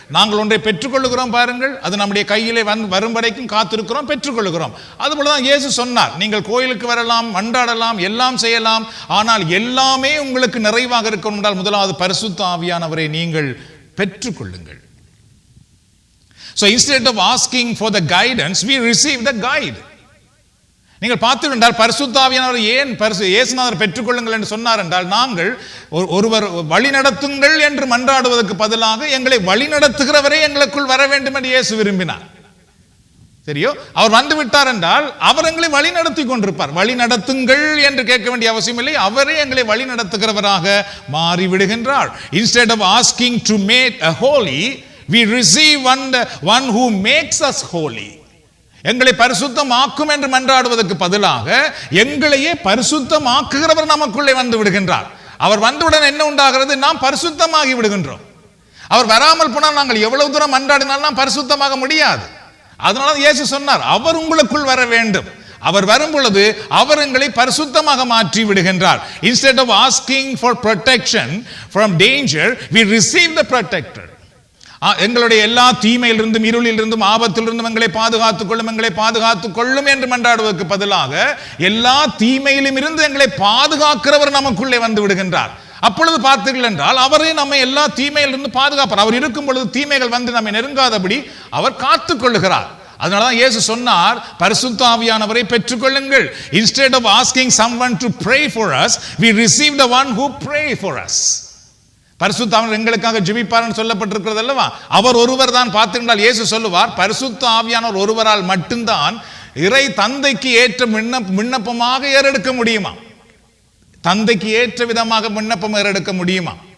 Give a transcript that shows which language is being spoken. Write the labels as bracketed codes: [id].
[ta] நாங்கள் ஒன்றை பெற்றுக்கொள்ளுகிறோம் பாருங்கள், அது நம்முடைய கையிலே வரும் வரைக்கும் காத்திருக்கிறோம், பெற்றுக்கொள்ளுகிறோம். அதுபோலதான் இயேசு சொன்னார், நீங்கள் கோயிலுக்கு வரலாம், மன்றாடலாம், எல்லாம் செய்யலாம், ஆனால் எல்லாமே உங்களுக்கு நிறைவாக இருக்கணும் என்றால் முதலாவது பரிசுத்த ஆவியானவரை நீங்கள் பெற்றுக்கொள்ளுங்கள். [en] So instead of asking for the guidance, we receive the guide. [ta] நீங்கள் பார்த்து என்றால் பரிசுத்த ஆவியானவர் ஏன் இயேசுநாதர் பெற்றுக்கொள்ளுங்கள் என்று சொன்னார் என்றால், நாங்கள் ஒருவர் வழி நடத்துங்கள் என்று மன்றாடுவதற்கு பதிலாக எங்களை வழி நடத்துகிறவரே எங்களுக்குள் வர வேண்டும் என்று இயேசு விரும்பினார். சரியோ, அவர் வந்து விட்டார் என்றால் அவர் எங்களை வழி நடத்தி கொண்டிருப்பார். வழி நடத்துங்கள் என்று கேட்க வேண்டிய அவசியம் இல்லை, அவரே எங்களை வழி நடத்துகிறவராக மாறிவிடுகின்றார். [en] Instead of asking to make a holy, we receive one who makes us holy. [ta] எங்களை பரிசுத்தமாக்கும் என்று மன்றாடுவதற்கு பதிலாக எங்களையே பரிசுத்தமாக்குகிறவர் நமக்குள்ளே வந்து விடுகின்றார். அவர் வந்தவுடன் என்ன உண்டாகிறது? நாம் பரிசுத்தமாகி விடுகின்றோம். அவர் வராமல் போனால் நாங்கள் எவ்வளவு தூரம் மன்றாடினாலும் நாம் பரிசுத்தமாக முடியாது. அதனால இயேசு சொன்னார், அவர் உங்களுக்குள் வர வேண்டும். அவர் வரும் பொழுது அவர் எங்களை பரிசுத்தமாக மாற்றி விடுகின்றார். [en] Instead of asking for protection from danger, we receive the protector. [ta] எங்களுடைய எல்லா தீமையிலிருந்தும், இருளிலிருந்தும், ஆபத்திலிருந்தும் எங்களை பாதுகாத்துக் கொள்ளும், எங்களை பாதுகாத்துக் கொள்ளும் என்று மன்றாடுவதற்கு பதிலாக எல்லா தீமையிலும் இருந்து எங்களை பாதுகாக்கிறவர் நமக்குள்ளே வந்து விடுகின்றார். அப்பொழுது பார்த்தீர்கள் என்றால் அவரே நம்மை எல்லா தீமையிலிருந்து பாதுகாப்பார். அவர் இருக்கும் பொழுது தீமைகள் வந்து நம்மை நெருங்காதபடி அவர் காத்துக் கொள்ளுகிறார். அதனாலதான் இயேசு சொன்னார், பரிசுத்த ஆவியானவரை பெற்றுக்கொள்ளுங்கள். [en] Instead of asking someone to pray for us, we receive the one who pray for us. [ta] பரிசுத்த ஆவியானவர் எங்களுக்காக ஜெபிப்பார்னு சொல்லப்பட்டிருக்கிறது அல்லவா? அவர் ஒருவர் தான். பார்த்தீர்கள் இயேசு சொல்லுவார், பரிசுத்த ஆவியானவர் ஒருவரால் மட்டும்தான் இறை தந்தைக்கு ஏற்ற விண்ணப்பமாக ஏறெடுக்க முடியுமா, தந்தைக்கு ஏற்ற விதமாக விண்ணப்பம் ஏறெடுக்க முடியுமா?